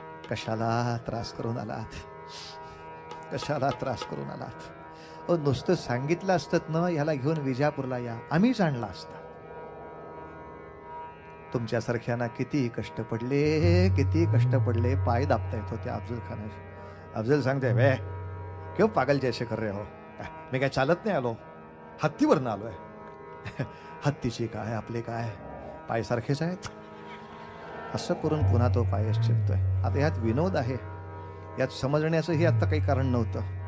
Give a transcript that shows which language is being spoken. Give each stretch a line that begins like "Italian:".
Marathi: कशाला त्रास करून आलात, कशाला त्रास करून आलात. नुसतं सांगितलं असतं ना, ह्याला घेऊन विजापूरला या, आम्हीच आणला असता. तुमच्यासारख्यांना किती कष्ट पडले, पाय दाबता येत होते अफजल खानाचे.
Hindi: अफजल
Marathi: सांगते,
Hindi: वे क्यों पागल जैसे कर रहे हो.
Marathi: मी काय चालत नाही आलो, हत्तीवरनं आलोय. हत्तीची काय आपले काय पाय सारखेच आहेत. असं करून पुन्हा तो पायच चिपतोय. आता यात विनोद आहे, यात समजण्याचंही आता काही कारण नव्हतं.